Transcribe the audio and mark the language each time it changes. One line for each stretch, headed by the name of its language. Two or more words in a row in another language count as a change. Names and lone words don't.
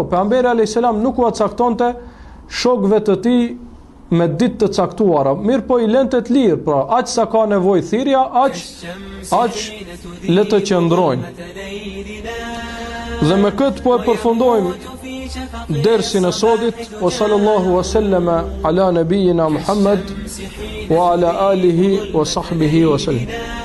Albanian: Pejgamberi
Arabic: عليه السلام
Albanian: nuk u caktonte shokëve të tij me ditë të caktuara, mirë po i lente të lirë, pra aq sa ka nevojë thirrja, aq le të qëndrojnë. Dhe me këtë po e përfundojmë dersin e sodit.
Arabic: وصلى الله وسلم على نبينا محمد وعلى آله وصحبه وسلم.